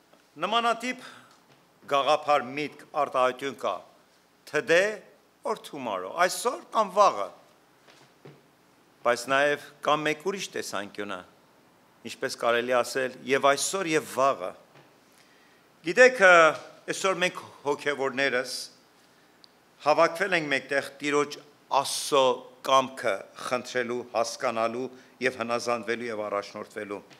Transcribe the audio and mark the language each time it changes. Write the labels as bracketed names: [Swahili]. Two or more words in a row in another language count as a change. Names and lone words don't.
[Armenian] Նմանատիպ գաղափար միտք արտահայտություն կա [English] today or tomorrow, [Armenian] այսօր կամ վաղը, բայց նաև կամ մեկ ուրիշ տեսանկյունը, ինչպես կարելի ասել, եւ այսօր եւ վաղը։ Գիտեք, այսօր մենք հոգևորներս հավաքվել ենք մեկտեղ Տիրոջ Աստծո կամքը խնդրելու, հասկանալու եւ հնազանդվելու եւ առաջնորդվելու։